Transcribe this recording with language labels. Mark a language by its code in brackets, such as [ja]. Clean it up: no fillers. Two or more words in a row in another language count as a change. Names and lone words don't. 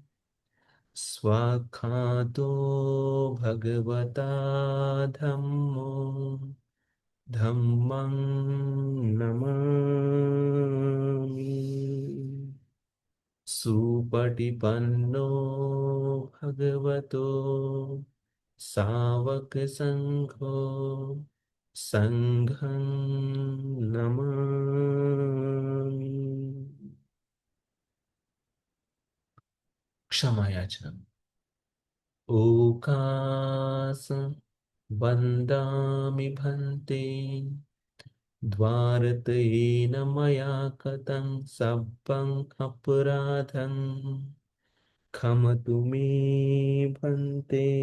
[pi] स्वाख्यातो भगवता धम्मो धम्मं नमामि। सुपटिपन्नो भगवतो सावक संघो संघं नमामि। [hi] क्षमा याचना। [pi] ओकास वन्दामि भन्ते द्वारतेन मया कतं सब्बं अपराधं क्षमतु मे भन्ते।